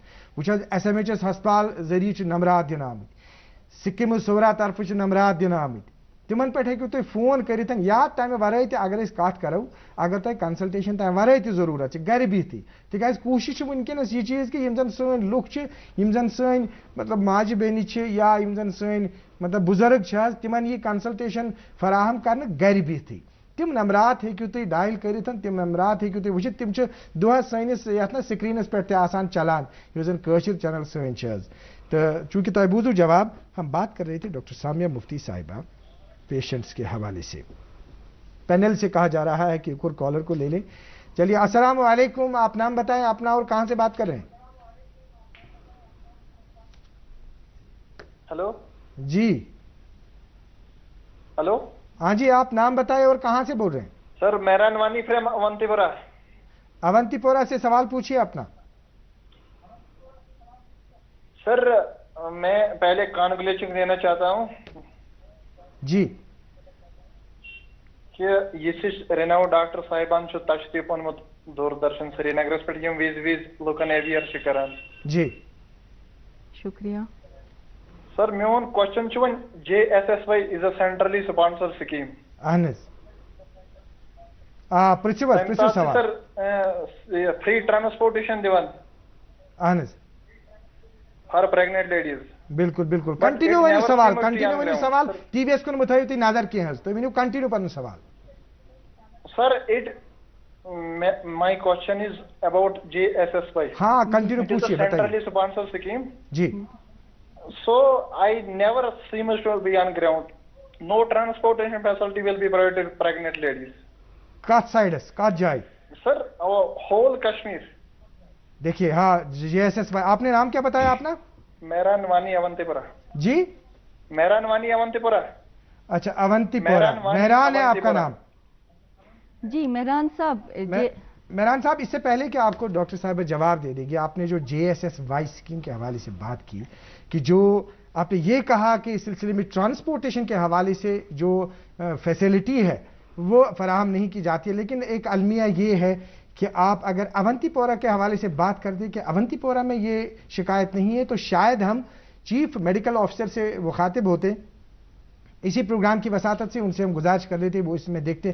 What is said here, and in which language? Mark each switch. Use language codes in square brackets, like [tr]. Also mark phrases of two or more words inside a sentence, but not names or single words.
[ks] وٕچھ حظ SMHS ہسپتال ذٔریعہٕ چھِ نمرات دِنہٕ آمٕتۍ, سکیٖمٕز صورا طرفہٕ چھِ نمرات دِنہٕ آمٕتۍ, تِمن پٮ۪ٹھ ہیٚکِو تُہۍ فون کٔرِتھ, یا تمہِ ورٲے تہِ اگر أسۍ کتھ کرو, اگر تۄہہِ کنسلٹیشن تمہِ ورٲے تہِ ضروٗرت چھِ گرِ بِہتھٕے, تِکیازِ کوٗشِش چھِ وٕنکیٚنس یہِ چیٖز کہِ یِم زن سٲنۍ لُکھ چھِ, یِم زن سٲنۍ مطلب ماجہِ بیٚنہِ چھِ, یا یِم زن سٲنۍ مطلب بُزرگ چھِ حظ, تِمن یی کنسلٹیشن فراہم کرنہٕ گرِ بِہتھٕے. تِم نمرات ہیٚکِو تُہۍ ڈایل کٔرِتھ, تِم نمرات ہیٚکِو تُہۍ وٕچھِتھ, تِم چھِ دۄہس سٲنِس یتھ نا سکریٖنس پٮ۪ٹھ تہِ آسان چلان, یُس زن کٲشِر چینل سٲنۍ چھِ حظ. تہٕ چوٗنکہِ تۄہہِ بوٗزوٗ جواب, [ur] ہم بات کر رہے تھے ڈاکٹر سامیہ مفتی صاحبہ پیشنٹس کے حوالے سے. پینل سے کہا جا رہا ہے کہ ایک اور کالر کو لے لیں. چلیے, السلام علیکم, آپ نام بتائیں اپنا اور کہاں سے بات کر رہے ہیں؟ ہلو جی ہلو, ہاں جی, آپ نام بتائیں اور کہاں سے بول رہے ہیں؟ [en] Sir Mehran Wani from Awantipora. [ur] اونتی پورہ سے سوال پوچھیے اپنا. سر میں پہلے کانگریچنگ دینا چاہتا ہوں جی کہ یہ رینو ڈاکٹر صاحبان تشریف [ks] اونمت دوردرشن سری نگرس پہ وز لکن اویئر کران. [ur] جی شکریہ. [en] سر میون question one JSSY is a centrally sponsored scheme. [ks] اہن پرژھو سوال. [en] sir free transportation دیوان [ks] اہن [en] for pregnant ladies. [ks] بالکل بالکل, کنٹینیو ؤنِو سوال, کنٹینیو ؤنِو سوال, ٹی وی یس کُن مہٕ تھٲیِو تُہۍ نظر کینٛہہ حظ, تُہۍ ؤنِو کنٹینیو پنُن سوال. [en] سر my question is about JSSY. [ur] ہاں کنٹینیو پوچھیے, [en] centrally sponsored scheme. [ur] جی. [en] So I never seems to be on ground. No transportation facility will be provided to pregnant ladies. [ks] کتھ سائڈس, کتھ جائے؟ [en] سر whole کشمیر. [ur] دیکھیے, ہاں JSSY, آپ نے نام کیا بتایا اپنا؟ مہران وانی اونتی پورہ. جی مہران وانی اونتی پورہ. اچھا اونتی پورہ, مہران ہے آپ کا نام؟ جی مہران صاحب. مہران صاحب, اس سے پہلے کہ آپ کو ڈاکٹر صاحب جواب دے دے گی, آپ نے جو JSSY اسکیم کے حوالے سے بات کی, کہ جو آپ نے یہ کہا کہ اس سلسلے میں ٹرانسپورٹیشن کے حوالے سے جو فیسلٹی ہے وہ فراہم نہیں کی جاتی ہے, لیکن ایک المیہ یہ ہے کہ آپ اگر اونتی پورہ کے حوالے سے بات کر دیں کہ اونتی پورہ میں یہ شکایت نہیں ہے, تو شاید ہم [en] chief medical officer [ur] سے مخاطب ہوتے, اسی پروگرام کی وساطت سے ان سے ہم گزارش کر لیتے, وہ اس میں دیکھتے.